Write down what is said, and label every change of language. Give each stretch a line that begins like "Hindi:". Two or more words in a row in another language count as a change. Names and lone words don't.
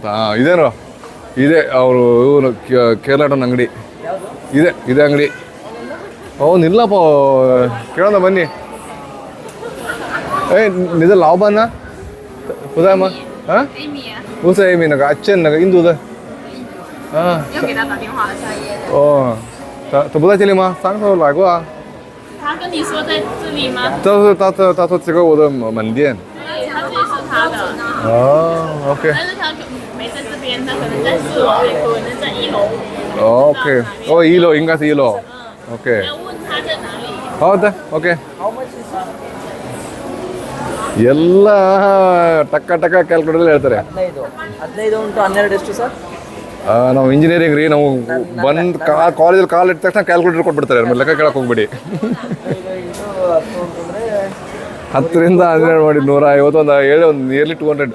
Kannada: ಹಾಂ ಇದೇನೋ ಇದೆ ಅವರು ಇವರು ಕೇರಳನ ಅಂಗಡಿ ಇದೆ ಅಂಗಡಿ. ಅವ್ನು ಇಲ್ಲಪ್ಪ, ಕೇಳೋಣ ಬನ್ನಿ. ನಿಜ ಲಾಭನ ಉದಾಮ ಹಾಂ ಉಸ ಏಮಿ ನಗ ಅಚ್ಚನ್ ನಗ ಇಂದು ಉದ ಹಾಂ
Chinese: 又给他打电话了，下一页。哦，他不在这里吗？上次来过啊。他跟你说在这里吗？他说这个我的门店。对，他这里是他的，哦，OK。但是他没在这边，他可能在4楼，也可能在1楼。 OK，哦，一楼应该是一楼。OK。要问他在哪里。
Kannada: 好的 ，OK。ಎಲ್ಲ ಟಕ್ಕ ಟಕ್ಕ ಕ್ಯಾಲ್ಕುಲೇಟರ್ ಹೇಳ್ತಾರೆ. 15 ಉಂಟು 12 ಎಷ್ಟು ಸರ್? ನಾವು ಇಂಜಿನಿಯರಿಂಗ್ ರೀ, ನಾವು ಬಂದು ಕಾಲೇಜಲ್ಲಿ ಕಾಲ್ ಇಟ್ಟ ತಕ್ಷಣ ಕ್ಯಾಲ್ಕುಲೇಟರ್ ಕೊಟ್ಬಿಡ್ತಾರೆ, ಆಮೇಲೆ ಲೆಕ್ಕ ಕೇಳಕ್ಕೆ ಹೋಗ್ಬೇಡಿ. 10 ರಿಂದ 12 ಮಾಡಿ 150 ಒಂದು 7 ಒಂದು ನಿಯರ್ಲಿ 200.